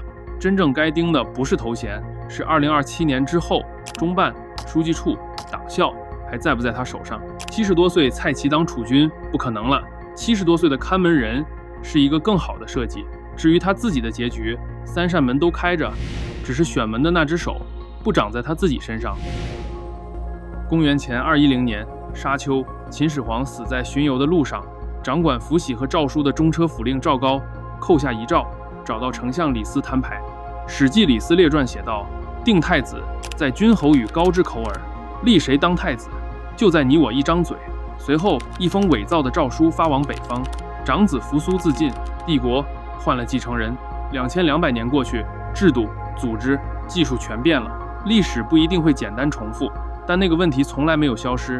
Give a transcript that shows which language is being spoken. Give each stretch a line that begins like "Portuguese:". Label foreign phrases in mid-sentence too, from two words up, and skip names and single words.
Chinese: 真正該盯的不是頭銜，是2027年之後中辦、書記處、黨校還在不在他手上。70多歲蔡奇當儲君不可能了，70多歲的看門人是一個更好的設計。至於他自己的結局，3扇門都開着，只是選門的那隻手不長在他自己身上。公元前210年沙丘， 秦始皇死在巡遊的路上，掌管符玺和诏書的中车府令趙高扣下遗诏，找到丞相李斯摊牌。《史记·李斯列傳》寫道：“定太子，在君侯與高之口耳，立誰當太子，就在你我一張嘴。” 隨後，一封偽造的詔書發往北方，長子扶蘇自盡，帝國換了繼承人。2200年過去，制度、組織、技術全變了。歷史不一定會簡單重複，但那個問題從來沒有消失。